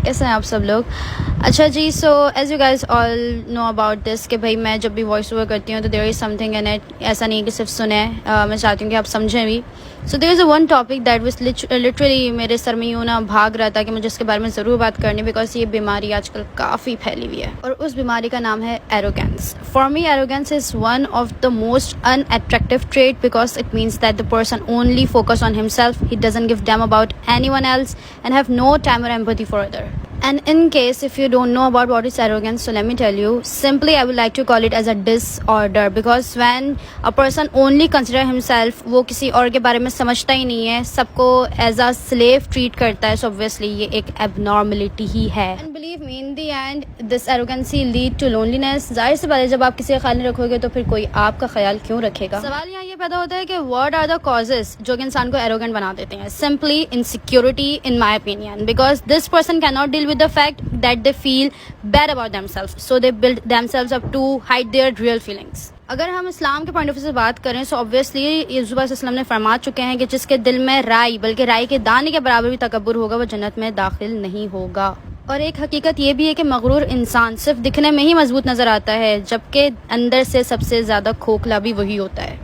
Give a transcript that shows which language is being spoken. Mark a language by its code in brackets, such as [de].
[ur] کیسے ہیں آپ سب لوگ؟ اچھا جی, [en] so as you guys all know about this [ur] کہ بھائی میں جب بھی وائس اوور کرتی ہوں تو [en] There is something in it. [ur] ایسا نہیں کہ صرف سنیں, میں چاہتی ہوں کہ آپ سمجھیں بھی. [en] so there is a one topic that was literally [ur] میرے سر میں یوں نا بھاگ رہا تھا کہ مجھے اس کے بارے میں ضرور بات کرنی, بیکاز یہ بیماری آج کل کافی پھیلی ہوئی ہے, اور اس بیماری کا نام ہے arrogance. [en] For me arrogance is one of the most unattractive trait, because it means that the person only focus on himself. He doesn't give damn about anyone else and have no time or empathy for other. And in case if you don't know about what is arrogance, so let me tell you. Simply, I would like to call it as a disorder, because when a person only consider himself, [ur] وہ کسی اور کے بارے میں سمجھتا ہی نہیں ہے, سب کو [en] as a slave treat [ur] کرتا ہے, [en] so obviously [ur] یہ ایک [en] abnormality [ur] ہی ہے. [en] And believe me, in the end, this arrogancy lead to loneliness. [ur] ظاہر سی بات ہے, جب آپ کسی کا خیال نہیں رکھو گے تو پھر کوئی آپ کا خیال کیوں رکھے گا؟ سوال یہاں یہ پیدا ہوتا ہے کہ [en] what are the causes [ur] جو کہ انسان کو arrogant بنا دیتے ہیں. [en] Simply insecurity, in my opinion, because this person cannot deal with the fact that they feel bad about themselves, so they build themselves up to hide their real feelings. [ur] اگر ہم اسلام کے پوائنٹ آف ویو سے بات کریں, سو obviously یسوع علیہ السلام نے فرما چکے ہیں کہ جس کے دل میں رائی, بلکہ رائی کے دانے کے برابر بھی تکبر ہوگا, وہ جنت میں داخل نہیں ہوگا. اور ایک حقیقت یہ بھی ہے کہ مغرور انسان صرف دکھنے میں ہی مضبوط نظر آتا ہے, جبکہ اندر سے سب سے زیادہ کھوکھلا بھی وہی ہوتا ہے.